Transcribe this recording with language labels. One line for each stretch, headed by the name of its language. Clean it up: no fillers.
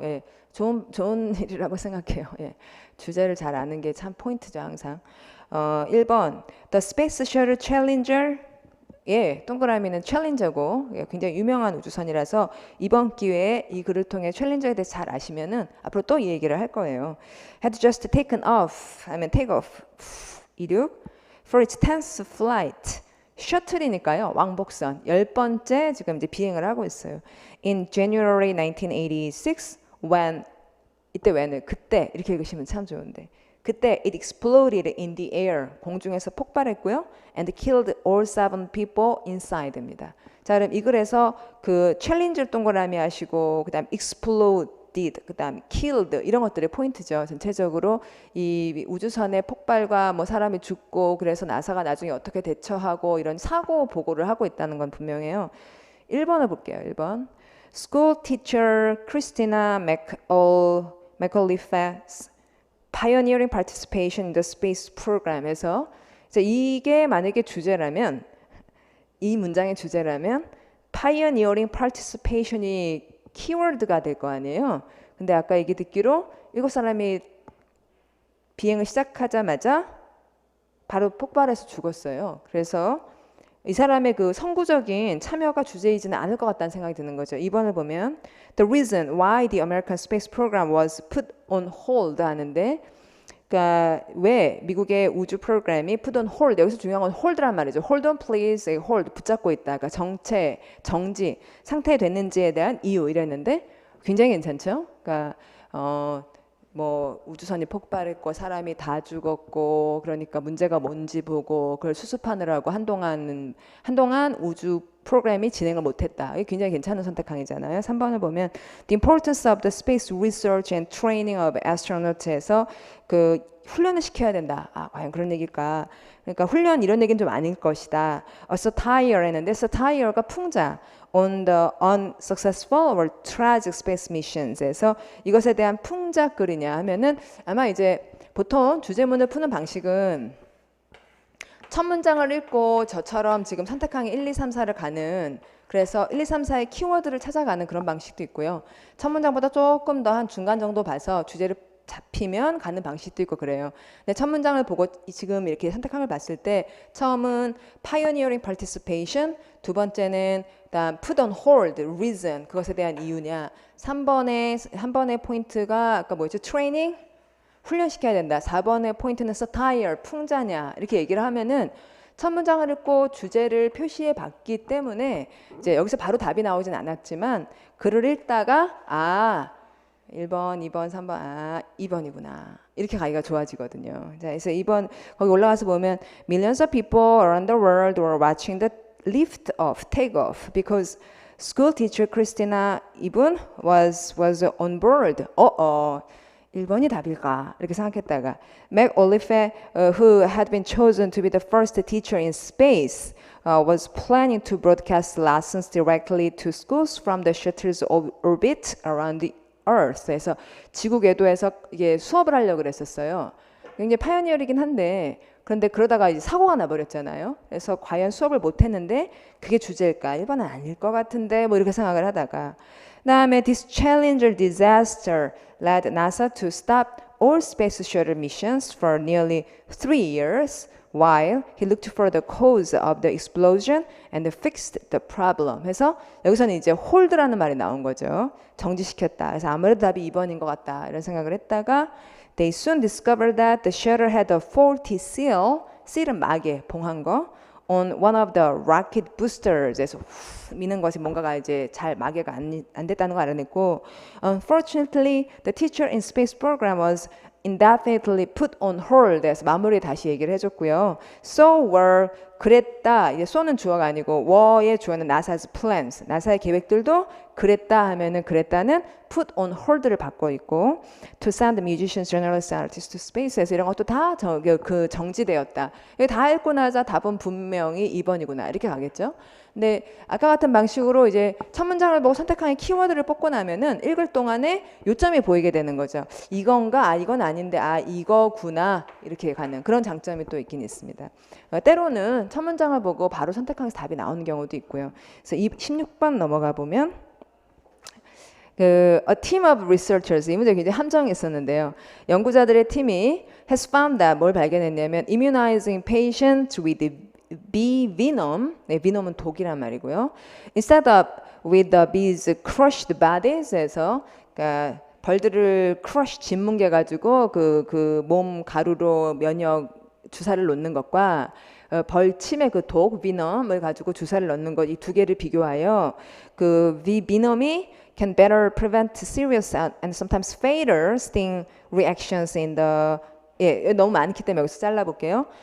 Korean: 예, 좋은 일이라고 생각해요. 예, 주제를 잘 아는 게 참 포인트죠 항상. 1번
English: The Space Shuttle Challenger
Korean: 예, 동그라미는 챌린저고 예, 굉장히 유명한 우주선이라서 이번 기회에 이 글을 통해 챌린저에 대해서 잘 아시면은 앞으로 또 이 얘기를 할 거예요.
English: Had just taken off,
Korean: 하면
English: take off,
Korean: 이륙
English: for its 10th flight.
Korean: 셔틀이니까요. 왕복선 10번째 지금 이제 비행을 하고 있어요.
English: In January 1986, when
Korean: 이때 when을 그때 이렇게 읽으시면 참 좋은데. 그때
English: it exploded in the air
Korean: 공중에서 폭발했고요
English: and killed all 7 people inside
Korean: 입니다. 자 그럼 이 글에서 그 챌린저 동그라미 하시고 그다음 exploded 그다음 killed 이런 것들이 포인트죠. 전체적으로 이 우주선의 폭발과 뭐 사람이 죽고 그래서 나사가 나중에 어떻게 대처하고 이런 사고 보고를 하고 있다는 건 분명해요. 1번을 볼게요. 1번
English: School teacher Christina McAuliffe Pioneering Participation in the Space Program
Korean: 에서 이게 만약에 주제라면 이 문장의 주제라면 Pioneering Participation이 키워드가 될 거 아니에요. 근데 아까 얘기 듣기로 7사람이 비행을 시작하자마자 바로 폭발해서 죽었어요. 그래서 이 사람의 그 선구적인 참여가 주제이지는 않을 것 같다는 생각이 드는 거죠. 2번을 보면
English: The reason why the American space program was put on hold
Korean: 하는데 그러니까 왜 미국의 우주 프로그램이 put on hold 여기서 중요한 건 hold란 말이죠.
English: Hold on please, hold
Korean: 붙잡고 있다. 그러니까 정체, 정지 상태에 됐는지에 대한 이유 이랬는데 굉장히 괜찮죠. 그러니까 뭐 우주선이 폭발했고 사람이 다 죽었고 그러니까 문제가 뭔지 보고 그걸 수습하느라고 한동안 우주 프로그램이 진행을 못했다. 이게 굉장히 괜찮은 선택항이잖아요. 3번을 보면
English: The importance of the space research and training of astronauts
Korean: 에서 그 훈련을 시켜야 된다. 아 과연 그런 얘기일까? 그러니까 훈련 이런 얘기는 좀 아닐 것이다. satire 했는데 satire가 풍자.
English: on the unsuccessful or tragic space missions
Korean: 에서 이것에 대한 풍자글이냐 하면은 아마 이제 보통 주제문을 푸는 방식은 첫 문장을 읽고 저처럼 지금 선택항이 1, 2, 3, 4를 가는 그래서 1, 2, 3, 4의 키워드를 찾아가는 그런 방식도 있고요. 첫 문장보다 조금 더 한 중간 정도 봐서 주제를 잡히면 가는 방식도 있고 그래요. 근데 첫 문장을 보고 지금 이렇게 선택함을 봤을 때 처음은
English: pioneering participation,
Korean: 두 번째는 그다음 put on hold, reason 그것에 대한 이유냐. 3번의 한 번의 포인트가 아까 뭐였죠? training 훈련시켜야 된다. 4번의 포인트는 satire 풍자냐 이렇게 얘기를 하면은 첫 문장을 읽고 주제를 표시해 봤기 때문에 이제 여기서 바로 답이 나오진 않았지만 글을 읽다가 1번, 2번, 3번, 2번이구나. 이렇게 가기가 좋아지거든요. 자, 그래서 2번, 거기 올라가서 보면
English: Millions of people around the world were watching the lift off, take off because school teacher Christina
Korean: 이분
English: was on board.
Korean: 1번이 답일까? 이렇게 생각했다가
English: McAuliffe, who had been chosen to be the first teacher in space, was planning to broadcast lessons directly to schools from the shuttle's orbit around the Earth.
Korean: 그래서 지구 궤도에서 이게 수업을 하려고 그랬었어요. 굉장히 파이어니어이긴 한데 그런데 그러다가 이제 사고가 나버렸잖아요. 그래서 과연 수업을 못했는데 그게 주제일까? 1번은 아닐 것 같은데 뭐 이렇게 생각을 하다가 그다음에
English: This Challenger disaster led NASA to stop all space shuttle missions for nearly 3 years while he looked for the cause of the explosion and fixed the problem.
Korean: 해서 여기서는 이제 hold라는 말이 나온 거죠. 정지시켰다. 그래서 아무래도 답이 2번인 것 같다. 이런 생각을 했다가
English: They soon discovered that the shuttle had a faulty seal.
Korean: seal은 마개, 봉한 거.
English: On one of the rocket boosters에서
Korean: 미는 것이 뭔가가 이제 잘 마개가 안 됐다는 걸 알아냈고
English: Unfortunately, the teacher in space program was indefinitely put on hold
Korean: 해서 마무리 다시 얘기를 해줬고요.
English: So were
Korean: 그랬다. 이제 so는 주어가 아니고 were의 주어는
English: NASA's plans.
Korean: 나사의 계획들도 그랬다 하면은 그랬다는 put on hold를 받고 있고
English: to send musicians, journalists, artists to space
Korean: 에서 이런 것도 다 그 정지되었다. 이거 다 읽고 나자 답은 분명히 2번이구나 이렇게 가겠죠. 근데 아까 같은 방식으로 이제 첫 문장을 보고 선택하는 키워드를 뽑고 나면은 읽을 동안에 요점이 보이게 되는 거죠. 이건가? 아 이건 아닌데 아 이거구나 이렇게 가는 그런 장점이 또 있긴 있습니다. 때로는 첫 문장을 보고 바로 선택하면서 답이 나오는 경우도 있고요. 그래서 16번 넘어가 보면
English: a team of researchers
Korean: 이 문제 굉장히 함정이 있었는데요. 연구자들의 팀이
English: has found that
Korean: 뭘 발견했냐면
English: immunizing patients with bee venom,
Korean: 네, venom은 독이란 말이고요.
English: Instead of with the bees crushed bodies
Korean: 에서 그러니까 벌들을 crush 짓뭉개 가지고 그 몸 가루로 면역 주사를 놓는 것과 벌침의 그 독 비넘을 가지고 주사를 넣는 것 이 두 개를 비교하여 그 비넘이
English: can better prevent serious and sometimes fatal sting reactions in the
Korean: 너무 많기 때문에 여기서 잘라볼게요.